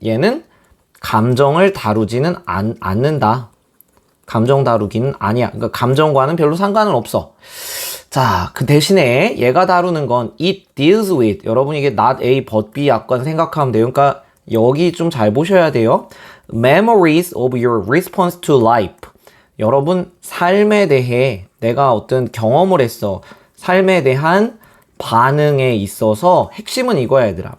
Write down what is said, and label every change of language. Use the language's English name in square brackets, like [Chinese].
[Korean] 얘는 감정을 다루지는 않는다. 감정 다루기는 아니야. 그러니까 감정과는 별로 상관은 없어. 자, 그 대신에 얘가 다루는 건 [English] it deals with. [Korean] 여러분 이게 not A but B 약간 생각하면 돼요. 그러니까 여기 좀 잘 보셔야 돼요. [English] Memories of your response to life. [Korean] 여러분 삶에 대해 내가 어떤 경험을 했어. 삶에 대한 반응에 있어서 핵심은 이거야 얘들아.